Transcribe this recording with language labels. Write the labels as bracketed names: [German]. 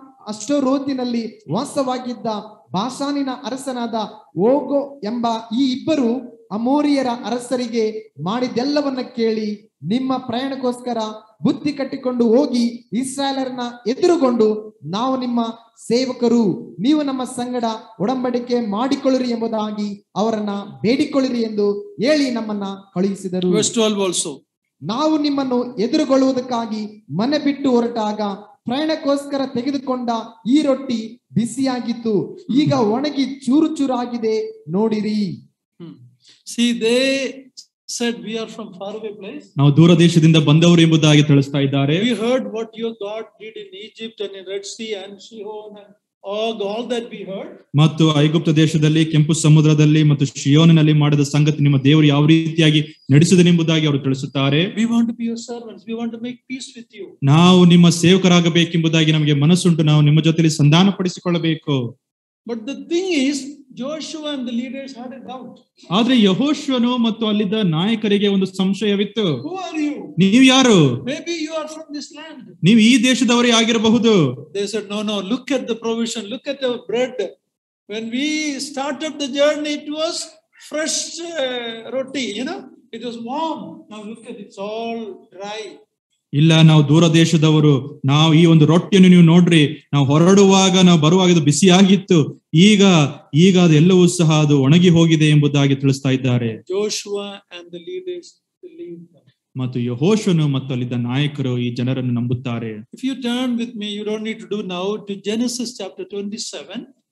[Kannada] ಅಷ್ಟರೋತಿನಲ್ಲಿ ವಾಸವಾಗಿದ್ದ ಬಾಷಾನಿನ ಅರಸನಾದ ಓಗೋ ಎಂಬ ಈ ಇಬ್ಬರು ಅಮೋರಿಯರ ಅರಸರಿಗೆ ಮಾಡಿದ್ದೆಲ್ಲವನ್ನ ಕೇಳಿ ನಿಮ್ಮ ಪ್ರಯಾಣಕ್ಕೋಸ್ಕರ ಬುದ್ಧಿ ಕಟ್ಟಿಕೊಂಡು ಹೋಗಿ ಇಸ್ರಾಯೇಲರನ್ನ ಎದುರುಗೊಂಡು, ನಾವು ನಿಮ್ಮ ಸೇವಕರು, ನೀವು ನಮ್ಮ ಸಂಗಡ ಒಡಂಬಡಿಕೆ ಮಾಡಿಕೊಳ್ಳಿರಿ ಎಂಬುದಾಗಿ ಅವರನ್ನ ಬೇಡಿಕೊಳ್ಳಿರಿ ಎಂದು ಹೇಳಿ ನಮ್ಮನ್ನ ಕಳುಹಿಸಿದರು. [English] Verse 12 also. [Kannada] ನಾವು ನಿಮ್ಮನ್ನು ಎದುರುಗೊಳ್ಳುವುದಕ್ಕಾಗಿ ಮನೆ ಬಿಟ್ಟು ಹೊರಟಾಗ ಪ್ರಯಾಣಕ್ಕೋಸ್ಕರ ತೆಗೆದುಕೊಂಡ ಈ ರೊಟ್ಟಿ ಬಿಸಿಯಾಗಿತ್ತು, ಈಗ ಒಣಗಿ ಚೂರು ಚೂರಾಗಿದೆ ನೋಡಿರಿ. [English] See, they said we are from far away place. [Kannada] ನಾವು ದೂರ ದೇಶದಿಂದ ಬಂದವರು ಎಂಬುದಾಗಿ ತಿಳಿಸ್ತಾ ಇದ್ದಾರೆ. [English] We heard what your God did in Egypt and in Red Sea and Sihon and all that we heard. [Kannada] ಮತ್ತು ಐಗುಪ್ತ ದೇಶದಲ್ಲಿ, ಕೆಂಪು ಸಮುದ್ರದಲ್ಲಿ ಮತ್ತು ಶಿಯೋನಿನಲ್ಲಿ ಮಾಡಿದ ಸಂಗತಿ ನಿಮ್ಮ ದೇವರು ಯಾವ ರೀತಿಯಾಗಿ ನಡೆಸಿದನೆಂಬುದಾಗಿ ಅವರು ತಿಳಿಸುತ್ತಾರೆ. [English] We want to be your servants. We want to make peace with you. [Kannada] ನಾವು ನಿಮ್ಮ ಸೇವಕರಾಗಬೇಕೆಂಬುದಾಗಿ ನಮಗೆ ಮನಸ್ಸುಂಟು, ನಾವು ನಿಮ್ಮ ಜೊತೆಯಲ್ಲಿ ಸಂಧಾನ ಪಡಿಸಿಕೊಳ್ಳಬೇಕು. [English] But the thing is, Joshua and the leaders had a doubt. [Kannada] ಆದ್ರೆ ಯೆಹೋಶುವನು ಮತ್ತು ಅಲ್ಲಿದ್ದ ನಾಯಕರಿಗೆ ಒಂದು ಸಂಶಯವಿತ್ತು. [English] Who are you? [Kannada] ನೀವು ಯಾರು? [English] Maybe you are from this land. [Kannada] ನೀವು ಈ ದೇಶದವರೇ ಆಗಿರಬಹುದು. [English] They said, no, look at the provision, look at our bread. When we started the journey, it was fresh roti, it was warm. Now look at it, it's all dry. [Kannada] ಇಲ್ಲ, ನಾವು ದೂರ ದೇಶದವರು, ನಾವು ಈ ಒಂದು ರೊಟ್ಟಿಯನ್ನು ನೀವು ನೋಡ್ರಿ, ನಾವು ಹೊರಡುವಾಗ ನಾವು ಬರುವಾಗ ಇದು ಬಿಸಿಯಾಗಿತ್ತು, ಈಗ ಅದೆಲ್ಲವೂ ಸಹ ಅದು ಒಣಗಿ ಹೋಗಿದೆ ಎಂಬುದಾಗಿ ತಿಳಿಸ್ತಾ ಇದ್ದಾರೆ. [English] Joshua and the leaders believed them. [Kannada] ಮತ್ತು ಯೆಹೋಶುವನು ಮತ್ತು ಅಲ್ಲಿದ್ದ ನಾಯಕರು ಈ ಜನರನ್ನು ನಂಬುತ್ತಾರೆ. [English] If you turn with me, you don't need to do now, to Genesis chapter 27.